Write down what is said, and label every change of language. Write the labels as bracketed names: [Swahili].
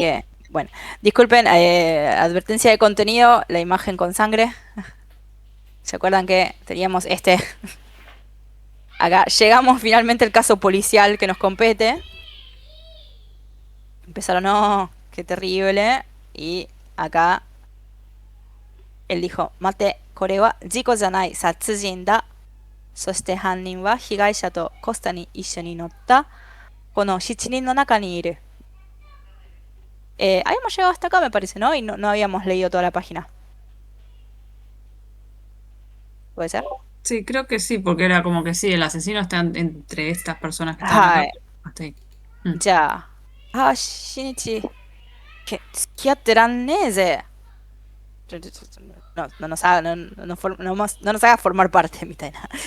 [Spanish] que, bueno, disculpen, advertencia de contenido, la imagen con sangre. ¿Se acuerdan que teníamos este? Acá llegamos finalmente al caso policial que nos compete. Empezaron, no, qué terrible. Y acá él dijo, mate, [Japanese] これは事故じゃない殺人だ。そして犯人は被害者とコスタに一緒に乗ったこの7人の中にいる。 [Spanish] habíamos llegado hasta acá, me parece, ¿no? Y no habíamos leído toda la página. ¿Puede ser? Sí, creo que sí, porque era como que sí, el asesino está entre estas personas que estaban acá. Ay, Hasta ahí. うん [Japanese] じゃあ、しにち、付き合ってらんねえぜ。 [Spanish] No nos haga, no nos haga formar parte [Japanese] みたいな。